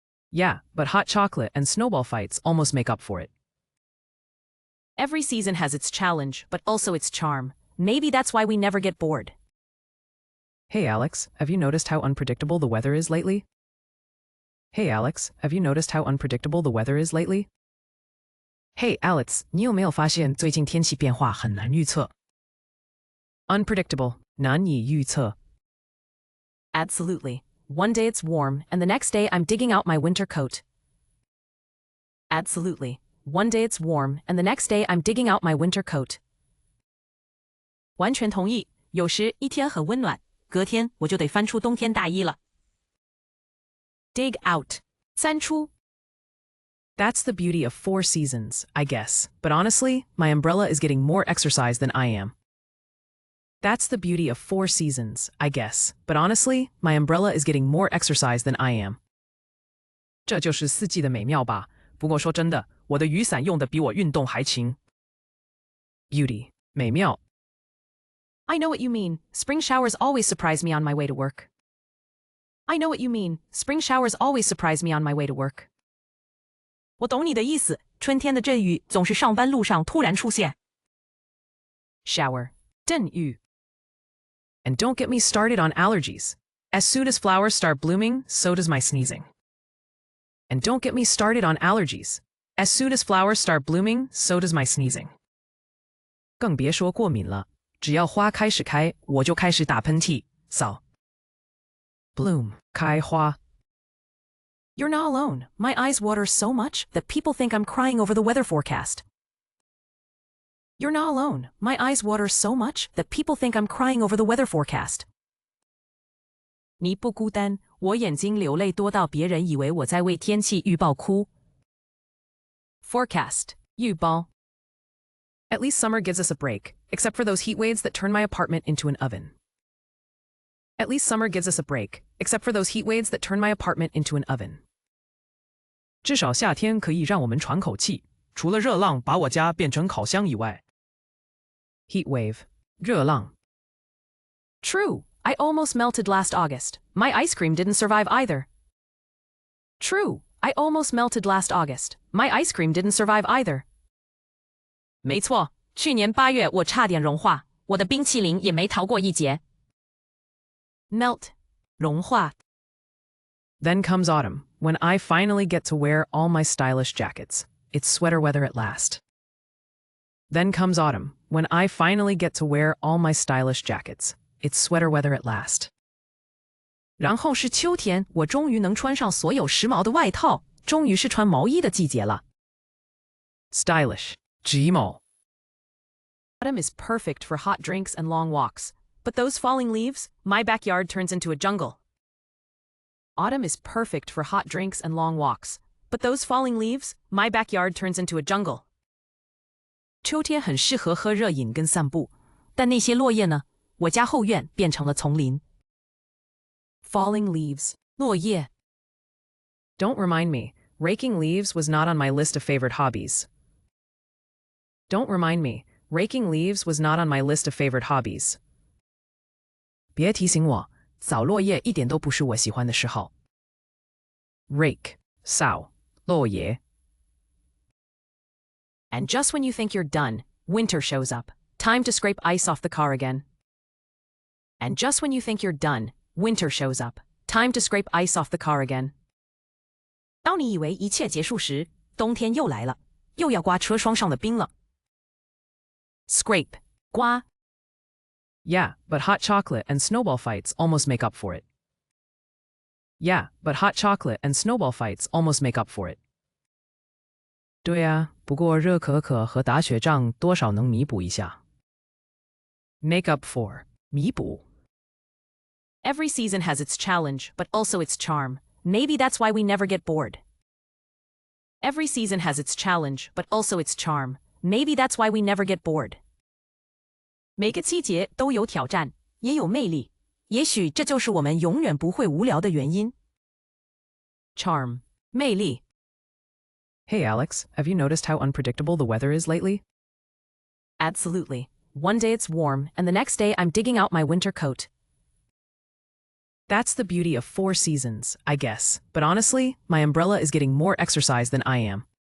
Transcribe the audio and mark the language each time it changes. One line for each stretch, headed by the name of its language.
English: Yeah, but hot chocolate and snowball fights almost make up for it. Every season has its challenge, but also its charm. Maybe that's why we never get bored. Hey Alex, have you noticed how unpredictable the weather is lately? Hey Alex, have you noticed how unpredictable the weather is lately?
Chinese: Hey Alex, 你有没有发现最近天气变化很难预测? Unpredictable, 难以预测.
English: Absolutely. One day it's warm, and the next day I'm digging out my winter coat. Absolutely. One day it's warm, and the next day I'm digging out my winter coat.
Chinese: 完全同意。有时一天很温暖，隔天我就得翻出冬天大衣了。
English: Dig out.
Chinese: 翻出。
English: That's the beauty of 4 seasons, I guess. But honestly, my umbrella is getting more exercise than I am. That's the beauty of 4 seasons, I guess. But honestly, my umbrella is getting more exercise than I am.
Chinese: 这就是四季的美妙吧。不过说真的，我的雨伞用的比我运动还勤。 Beauty, 美妙。
English: I know what you mean. Spring showers always surprise me on my way to work. I know what you mean. Spring showers always surprise me on my way to work.
Chinese: 我懂你的意思，春天的阵雨总是上班路上突然出现。 Shower, 阵雨。
English: And don't get me started on allergies. As soon as flowers start blooming, so does my sneezing. And don't get me started on allergies. As soon as flowers start blooming, so does my sneezing.
Chinese: 更别说过敏了，只要花开始开，我就开始打喷嚏、扫。 Bloom, 开花。
English: You're not alone. My eyes water so much that people think I'm crying over the weather forecast. You're not alone. My eyes water so much that people think I'm crying over the weather forecast.
Chinese: 你不孤单，我眼睛流泪多到别人以为我在为天气预报哭。 Forecast, 预报。
English: At least summer gives us a break, except for those heat waves that turn my apartment into an oven. At least summer gives us a break, except for those heat waves that turn my apartment into an oven.
Chinese: 至少夏天可以让我们喘口气，除了热浪把我家变成烤箱以外。
English: Heat wave,
Chinese: 热浪。
English: True. I almost melted last August. My ice cream didn't survive either. True. I almost melted last August. My ice cream didn't survive either.
Chinese: 没错，去年8月我差点融化，我的冰淇淋也没逃过一劫。 Melt, 融化。
English: Then comes autumn, when I finally get to wear all my stylish jackets. It's sweater weather at last. Then comes autumn, when I finally get to wear all my stylish jackets. It's sweater weather at last.
Chinese: 然后是秋天，我终于能穿上所有时髦的外套，终于是穿毛衣的季节了。 Stylish, 时髦。
English: Autumn is perfect for hot drinks and long walks. But those falling leaves, my backyard turns into a jungle. Autumn is perfect for hot drinks and long walks. But those falling leaves, my backyard turns into a jungle.
Chinese: 秋天很适合喝热饮跟散步，但那些落叶呢？我家后院变成了丛林。
English: Falling leaves,
Chinese: 落叶。
English: Don't remind me, raking leaves was not on my list of favorite hobbies. Don't remind me, raking leaves was not on my list of favorite hobbies.
Chinese: 别提醒我，扫落叶一点都不是我喜欢的嗜好。 Rake, 扫，落叶。
English: And just when you think you're done, winter shows up. Time to scrape ice off the car again. And just when you think you're done, winter shows up. Time to scrape ice off the car again.
Chinese: 当你以为一切结束时，冬天又来了，又要刮车窗上的冰了。 Scrape, 刮。
English: Yeah, but hot chocolate and snowball fights almost make up for it. Yeah, but hot chocolate and snowball fights almost make up for it.
Chinese: 对啊，不过热可可和打雪仗多少能弥补一下。
English: Make up for,
Chinese: 弥补。
English: Every season has its challenge, but also its charm. Maybe that's why we never get bored. Every season has its challenge, but also its charm. Maybe that's why we never get bored.
Chinese: 每个季节都有挑战，也有魅力。也许这就是我们永远不会无聊的原因。 Charm, 魅力。
English: Hey Alex, have you noticed how unpredictable the weather is lately? Absolutely. One day it's warm, and the next day I'm digging out my winter coat. That's the beauty of 4 seasons, I guess. But honestly, my umbrella is getting more exercise than I am.